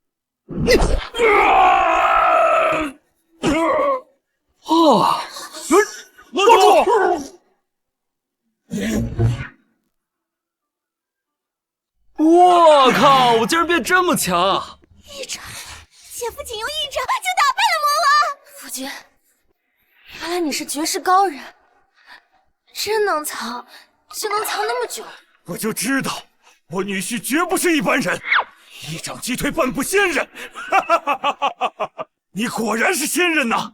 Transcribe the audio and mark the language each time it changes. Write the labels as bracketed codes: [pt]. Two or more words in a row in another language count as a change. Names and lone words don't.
[zh] 哦，落住！我靠！我竟然變這麼強！一掌，姐夫僅用一掌就打敗了魔王。夫君，原來你是絕世高人，真能藏，就能藏那麼久。我就知道，我女婿絕不是一般人，一掌擊退半步仙人。你果然是仙人吶！